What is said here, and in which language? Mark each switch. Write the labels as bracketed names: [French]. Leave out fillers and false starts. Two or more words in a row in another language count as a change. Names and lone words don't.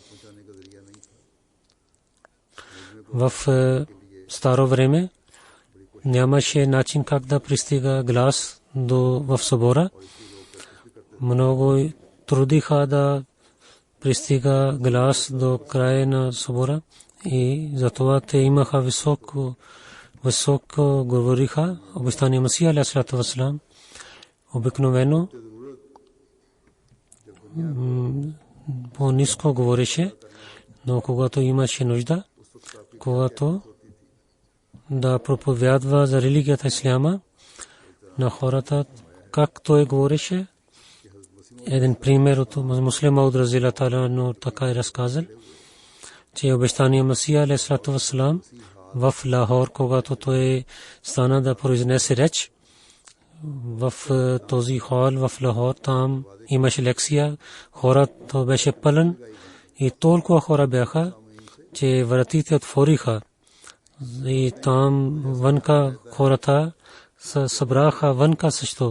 [Bulgarian] В старо време нямаше начин как да пристига глас в събора. Много трудиха да пристига глас до края на събора и затова те имаха високо говориха. Обещания Масия [Arabic] عليه الصلاة والسلام [Bulgarian] обикновено по-ниско говореше, но когато имаше нужда, когато да проповядва за религията исляма на хората, как той говореше. Един пример от Муслим Мауд [Arabic] رضي الله عنه [Bulgarian] така е разказал, че обещания Масия [Arabic] عليه الصلاة والسلام [Bulgarian] в Лахор, когато той стана да произнесе реч, в този хол в Лахор, там имаше лекция, хората беше пълен и толкова хора бяха, че вратите отвориха и там вънка хората се събраха вънка също.